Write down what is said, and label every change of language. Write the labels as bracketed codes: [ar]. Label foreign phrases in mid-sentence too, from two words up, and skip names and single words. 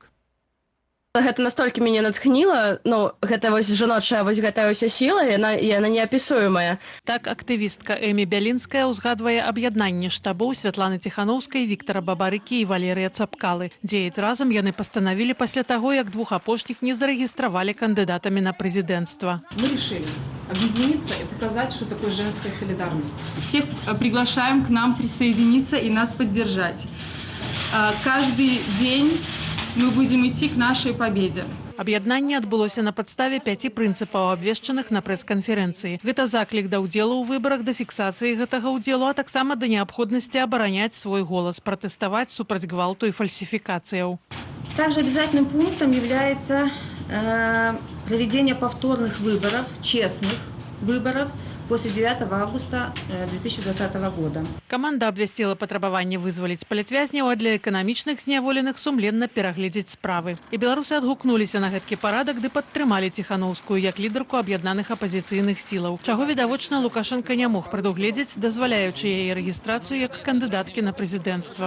[be] Гэта настолькі мяне натхніла, гэта вось жаночая вось гэтая ўся сіла, яна неапісуемая. Так актывістка Эмі Бялінская ўзгадвае аб'яднанне штабоў Святланы Ціханаўскай, Віктара Бабарыкі і Валерыя Цапкалы. Дзеяць разам яны пастанавілі пасля таго, як двух апошніх не зарэгістравалі кандыдатамі на прэзідэнцтва. [ru] Мы решили объединиться и показать, что такое женская солидарность. Всех приглашаем к нам присоединиться и нас поддержать. Каждый день мы будем идти к нашей победе. [be] Аб'яднанне адбылося на падставе 5 прынцыпаў, абвешчаных на прэс-канферэнцыі. Гэта заклік да ўдзелу ў выбарах, да фіксацыі гэтага ўдзелу, а таксама да неабходнасці абараняць свой голас, пратэставаць супраць гвалту і фальсификацияў. [ru] Также обязательным пунктом является проведение повторных выборов, честных выборов, после 9 августа 2020 года. [be] Каманда абвясціла патрабаванне вызваліць палітвязняў, а для эканамічных зняволеных сумленна перагледзець справы. І беларусы адгукнуліся на гэткі парадак ды падтрымалі Ціханаўскую як лідарку аб'яднаных апазіцыйных сілаў. Чаго відавочна Лукашенко не мог прадугледзець, дазваляючы яе рэгістрацыю як кандыдаткі на прэзідэнцтва.